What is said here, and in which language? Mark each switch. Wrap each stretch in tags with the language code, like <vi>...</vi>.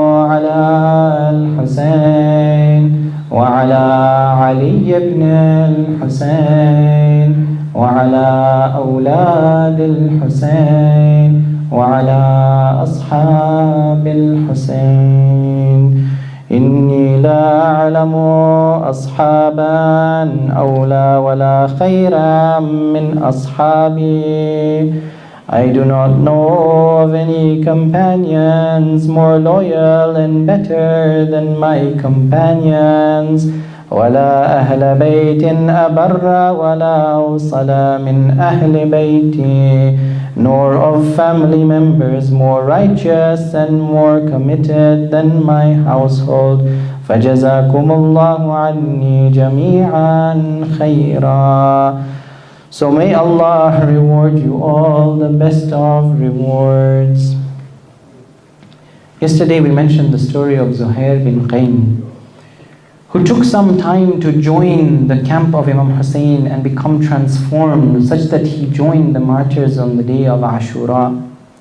<ar>على الحسين وعلى علي بن الحسين وعلى أولاد الحسين وعلى أصحاب الحسين إني لا أعلم أصحابا أولى ولا خيرا من أصحابي.</ar> <en>I do not know of any companions more loyal and better than my companions.</en> <ar>ولا أهل بيت أبر ولا أوصل من أهل بيتي,</ar> <en>nor of family members more righteous and more committed than my household.</en> <ar>فجزاكم الله عني جميعا خيرا.</ar> <en>So may Allah reward you all the best of rewards. Yesterday we mentioned the story of Zuhair bin Qayn, who took some time to join the camp of Imam Hussein and become transformed such that he joined the martyrs on the day of Ashura.</en>